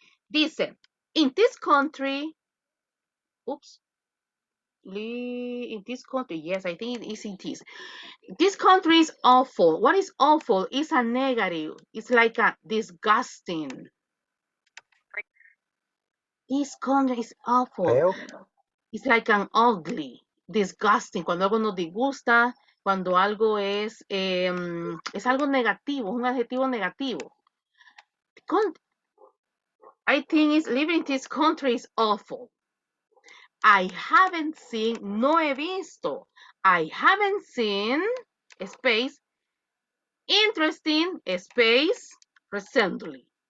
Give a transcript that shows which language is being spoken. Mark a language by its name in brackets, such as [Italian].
[English] Dice, in this country, oops, in this country, yes, I think it is in this. This country is awful. What is awful? It's a negative. It's like a disgusting. This country is awful. [Spanish] Feo. [English] It's like an ugly, disgusting. [Spanish] Cuando algo nos disgusta, cuando algo es algo negativo, un adjetivo negativo. [English] I think it's living in this country is awful. I haven't seen, [Spanish] no he visto. [English] I haven't seen, space, interesting, space, recently.